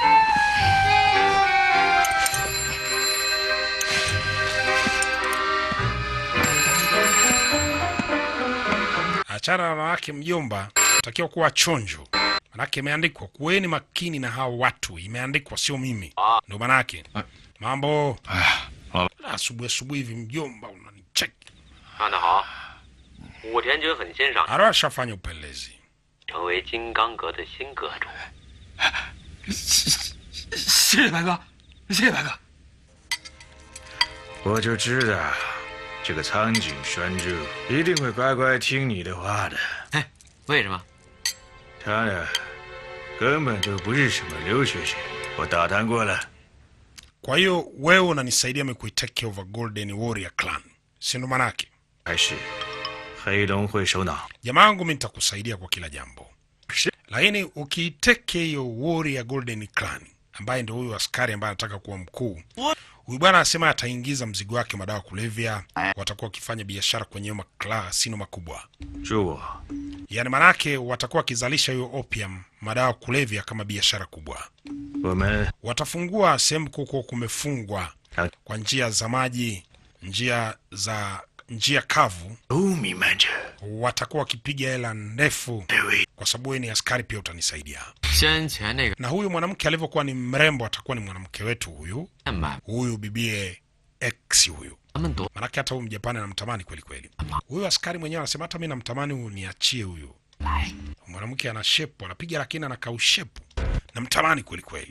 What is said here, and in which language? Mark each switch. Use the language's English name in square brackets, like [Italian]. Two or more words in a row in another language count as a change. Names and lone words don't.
[Swahili] Achana na wanawake mjomba, utakiwa kuwa chonjo. Manake imeandikwa kuweni makini na hao watu, imeandikwa sio mimi. Ndio manake. Mambo. Asubuhi hivi mjomba unanicheki. [Chinese] 干得好，武田君很欣赏， [Swahili] Arashafanya upelelezi. [Chinese] 成为金刚阁的新阁主。谢谢白哥，谢谢白哥。我就知道，这个苍井宣助一定会乖乖听你的话的。哎，为什么？他呢，根本就不是什么留学生，我打探过了。 [Swahili] Kwa hiyo wewe unanisaidia mimi [English] kuitake over [Swahili] Golden Warrior Clan. Si ndo manake? [Chinese] 还是黑龙会首脑？ [Swahili] Jamaa wangu mimi nitakusaidia kwa kila jambo. Lakini ukiiteke hiyo Warrior Golden Clan ambaye ndio huyu askari ambaye anataka kuwa mkuu. Huyu bwana anasema ataingiza mzigo wake madawa kulevya, watakuwa wakifanya biashara kwenye maklasino makubwa. [Chinese] 助我。 [Swahili] Yaani manake watakuwa wakizalisha hiyo opium, madawa kulevya kama biashara kubwa. [Chinese] 我们 [Swahili] Watafungua sehemu kuko kumefungwa kwa njia za maji, njia kavu. [Chinese] 都弥漫着 [Swahili] Watakuwa wakipiga hela ndefu kwa sababu wewe ni askari pia utanisaidia. [Chinese] 先前那个 [Swahili] Na huyu mwanamke alivyokuwa ni mrembo atakuwa ni mwanamke wetu huyu. [Chinese] 面吧， [Swahili] Huyu bibie X huyu. [Chinese] 咱们多 [Swahili] Manake hata huyu Mjapani anamtamani kweli kweli. Huyu askari mwenyewe anasema hata mimi namtamani huyu, niachie huyu. [Chinese] 来， [Swahili] Mwanamke ana shepu, anapiga lakini ana kaushepu. Namtamani kweli kweli.